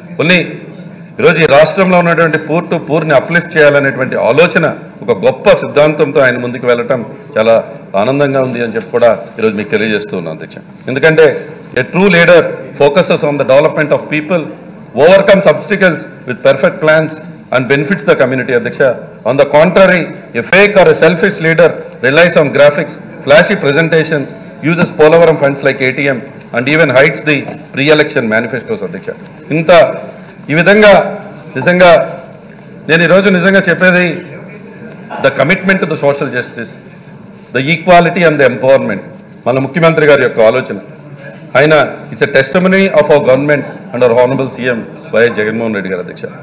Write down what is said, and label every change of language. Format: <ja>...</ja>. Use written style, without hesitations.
<te>కొన్ని ఈరోజు ఈ రాష్ట్రంలో ఉన్నటువంటి పూర్ టు పూర్ని అప్లిఫ్ట్ చేయాలనేటువంటి ఆలోచన ఒక గొప్ప సిద్ధాంతంతో ఆయన ముందుకు వెళ్ళటం చాలా ఆనందంగా ఉంది అని చెప్పి కూడా ఈరోజు మీకు తెలియజేస్తూ ఉన్నాను అధ్యక్ష.</te> <en>ఎందుకంటే a true leader focuses on the development of people, overcomes obstacles with perfect plans and benefits the community అధ్యక్ష. On the contrary, a fake or a selfish leader relies on graphics, flashy presentations, uses Polavaram funds like ATM and even hides the pre-election manifestos అధ్యక్ష.</en> <te>ఈ విధంగా నిజంగా నేను ఈరోజు నిజంగా చెప్పేది</te> <en>the commitment to the social justice, the equality and the empowerment</en> <te>మన ముఖ్యమంత్రి గారి యొక్క ఆలోచన.</te> <en>ఆయన it's a testimony of our government and our honourable CM YS Jaganmohan Reddy గారు అధ్యక్ష.</en>